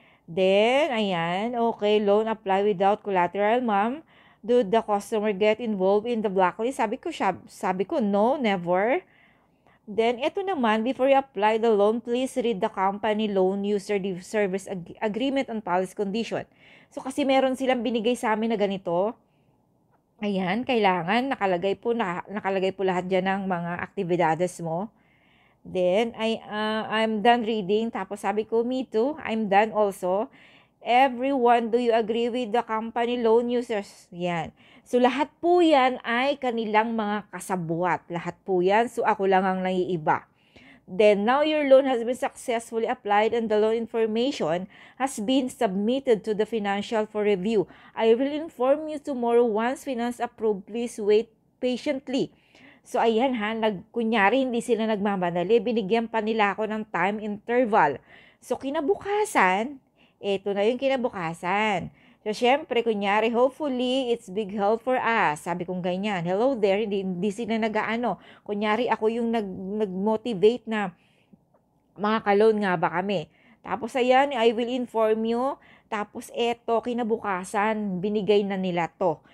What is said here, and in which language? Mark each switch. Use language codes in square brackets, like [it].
[en] Then, ayan, okay, loan apply without collateral, ma'am. Do the customer get involved in the blacklist? [tl] Sabi ko, [en] no, never. Then, eto naman, before you apply the loan, please read the company loan user service agreement on policy condition. [tl] So, kasi meron silang binigay sa amin na ganito. Ayan, kailangan nakalagay po lahat diyan ng mga aktibidades mo. [en] Then, I'm done reading. [tl] Tapos sabi ko, [en] me too. I'm done also. Everyone, do you agree with the company loan users? [tl] Yan. So, lahat po yan ay kanilang mga kasabwat. Lahat po yan. So, ako lang ang naiiba. [en] Then, now your loan has been successfully applied and the loan information has been submitted to the financial for review. I will inform you tomorrow once finance approved. Please wait patiently. [tl] So, ayan kunyari hindi sila nagmamadali. Binigyan pa nila ako ng time interval. So, kinabukasan, eto na yung kinabukasan. [en] So, [tl] syempre, kunyari, [en] hopefully, it's big help for us. [tl] Sabi kong ganyan, [en] hello there, [tl] hindi sila nag-aano. Kunyari, ako yung nag-motivate na makaka-loan nga ba kami. Tapos, ayan, [en] I will inform you. [tl] Tapos, eto, kinabukasan, binigay na nila to.